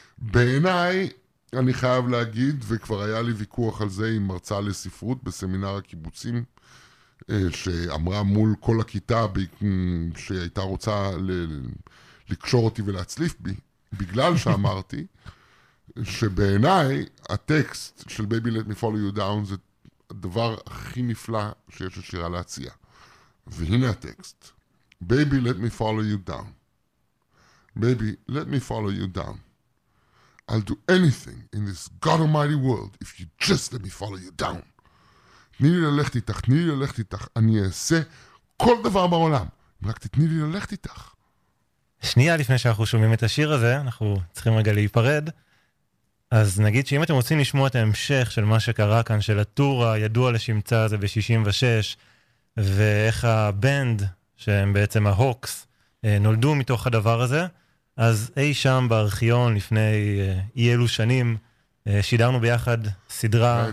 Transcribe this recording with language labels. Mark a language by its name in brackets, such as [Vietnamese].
[Hebrew] בעיניי, אני חייב להגיד, וכבר היה לי ויכוח על זה עם מרצה לספרות בסמינר הקיבוצים, שאמרה מול כל הכיתה שהייתה רוצה לקשור אותי ולהצליף בי, בגלל שאמרתי שבעיניי הטקסט של Baby Let Me Follow You Down זה הדבר הכי נפלא שיש לשירה להציע. והנה הטקסט. [English] Baby Let Me Follow You Down. Baby Let Me Follow You Down. I'll do anything in this God Almighty world if you just let me follow you down. [Hebrew] תני לי ללכת איתך, תני לי ללכת איתך, אני אעשה כל דבר בעולם, רק תתני לי ללכת איתך. שנייה לפני שאנחנו שומעים את השיר הזה, אנחנו צריכים רגע להיפרד, אז נגיד שאם אתם רוצים לשמוע את ההמשך של מה שקרה כאן, של הטור הידוע לשמצה הזה ב-66, ואיך הבנד, שהם בעצם ההוקס, נולדו מתוך הדבר הזה, אז אי שם בארכיון לפני אי אלו שנים, שידרנו ביחד סדרה,